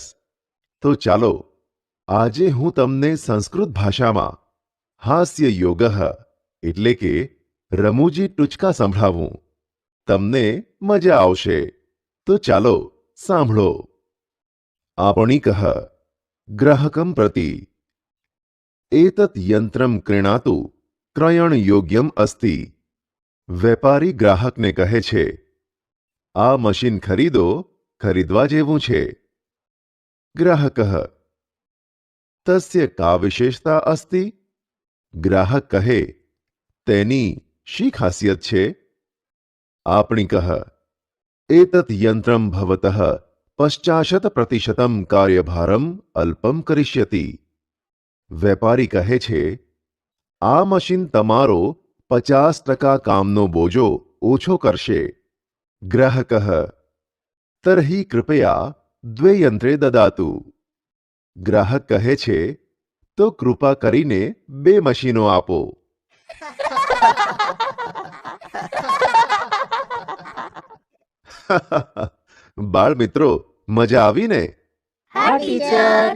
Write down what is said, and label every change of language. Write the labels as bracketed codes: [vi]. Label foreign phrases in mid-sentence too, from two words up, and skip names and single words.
[gu] તો ચાલો આજે હું તમને સંસ્કૃત ભાષામાં હાસ્ય યોગ એટલે કે રમૂજી ટૂચકા સંભળાવું। તમને મજા આવશે। તો ચાલો સાંભળો। [sa] आपणिकः ગ્રાહકમ પ્રતિ एतत् यंत्रम क्रीणातु क्रयण योग्यम अस्ति। [gu] વેપારી ગ્રાહકને કહે છે, આ મશીન ખરીદો, ખરીદવા જેવું છે। [sa] ગ્રાહકઃ તસ્ય કા વિશેષતા અસ્તિ? [gu] ગ્રાહક કહે, તેની શી ખાસિયત છે? [sa] आपणिकः एतत् यंत्रम भवतः 50% कार्यभारम अल्पम करिष्यति। [gu] વેપારી કહે છે, આ મશીન તમારો 50% કામનો બોજો ઓછો કરશે। [sa] ગ્રાહકઃ તર્હિ કૃપયા 2 यंत्रे ददातु। [gu] ગ્રાહક કહે છે, તો કૃપા કરીને 2 મશીનો આપો। બાળ મિત્રો, મજા આવી ને? હા ટીચર।